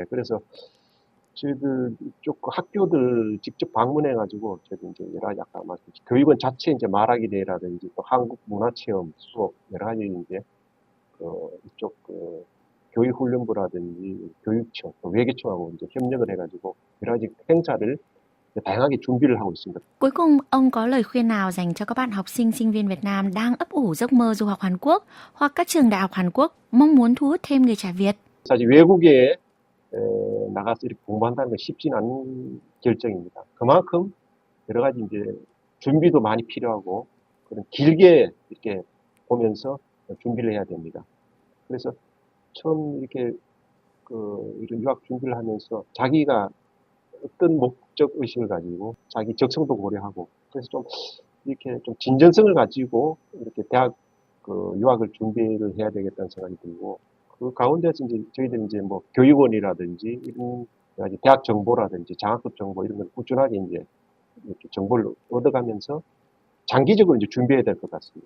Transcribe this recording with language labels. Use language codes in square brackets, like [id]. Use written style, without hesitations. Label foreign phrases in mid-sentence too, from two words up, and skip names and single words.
[ko] 그래서 저희들 이쪽 그 학교들 직접 방문해가지고 저희들 이제 여러 가지 아까 말씀드린 교육원 자체 이제 말하기 대회라든지 또 한국 문화체험 수업 여러 가지 이제 이쪽 교육훈련부라든지 교육청 또 외교청하고 이제 협력을 해가지고 여러 가지 행사를 다양하게 준비를 하고 있습니다. [vi] Cuối cùng, ông có lời khuyên nào dành cho các bạn học sinh, sinh viên Việt Nam đang ấp ủ giấc mơ du học Hàn Quốc hoặc các trường đại học Hàn Quốc mong muốn thu hút thêm người trẻ Việt? [ko] 사실 외국에 나가서 이렇게 공부한다는 건 쉽지는 않은 결정입니다. 그만큼 여러 가지 이제 준비도 많이 필요하고 그런 길게 이렇게 보면서 준비를 해야 됩니다. 그래서 처음 이렇게 이런 유학 준비를 하면서 자기가 어떤 목적 의식을 가지고 자기 적성도 고려하고 그래서 좀 이렇게 좀 진전성을 가지고 이렇게 대학 유학을 준비를 해야 되겠다는 생각이 들고 그 가운데서 이제 저희들 이제 뭐 교육원이라든지 이런 대학 정보라든지 장학금 정보 이런 걸 꾸준하게 이제 이렇게 정보를 얻어가면서 장기적으로 이제 준비해야 될 것 같습니다.